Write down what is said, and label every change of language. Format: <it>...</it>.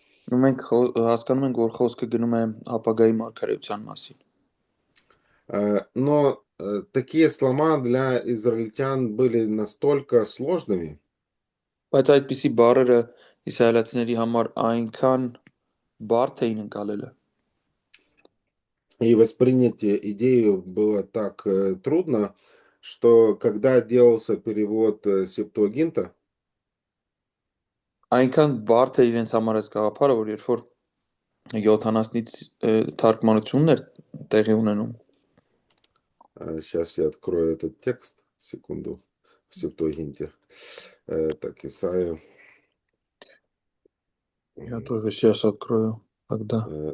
<hy>Մենք հասկանում ենք, որ խոսքը գնում է ապագայի մարգարեության մասին։</hy> <ru>Но такие слова для израильтян были настолько сложными,</ru> <hy>Բայց այդպիսի բառերը իսրայելացիների համար այնքան բարդ էին ընկալելը,</hy> <ru>и воспринять идею было так трудно, что когда делался перевод Септуагинта,</ru> <hy>այնքան բարդ է իրենց համար այս գաղափարը, որ երբ որ 70-ից թարգմանությունն էր տեղի ունենում,</hy> <ru>сейчас я открою этот текст, секунду, в Септуагинте. Так, Исаия. Я тоже сейчас открою, когда.</ru>